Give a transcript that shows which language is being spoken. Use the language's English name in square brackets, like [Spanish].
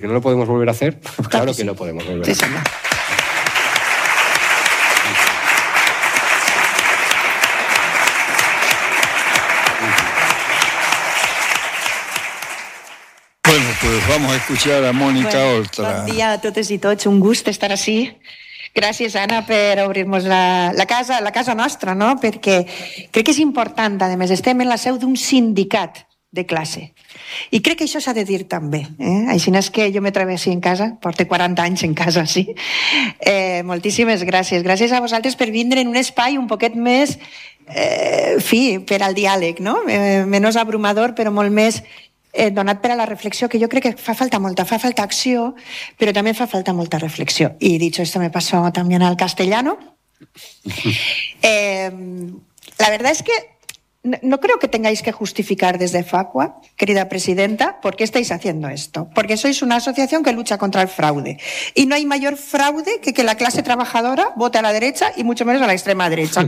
[Spanish] ¿Que no lo podemos volver a hacer? Claro que lo podemos volver a hacer. Pues vamos a escuchar a Mónica Oltra. [Catalan] Bon dia a totes i tots, un gust estar així. Gràcies, Anna, per obrir-nos la casa nostra, no? Perquè crec que és important, a més, estem en la seu d'un sindicat de classe. I crec que això s'ha de dir també. Així és que jo m'atreveixi en casa, porto 40 anys en casa, sí. Moltíssimes gràcies. Gràcies a vosaltres per vindre en un espai un poquet més, fi, per al diàleg, no? [Spanish] Menos abrumador, [Catalan] però molt més... donat per a la reflexió, que jo crec que fa falta molta, fa falta acció, però també fa falta molta reflexió. [Spanish] I dicho esto, me paso también al castellano. La verdad es que no creo que tengáis que justificar desde Facua, querida presidenta, por qué estáis haciendo esto. Porque sois una asociación que lucha contra el fraude. Y no hay mayor fraude que la clase trabajadora vote a la derecha y mucho menos a la extrema derecha.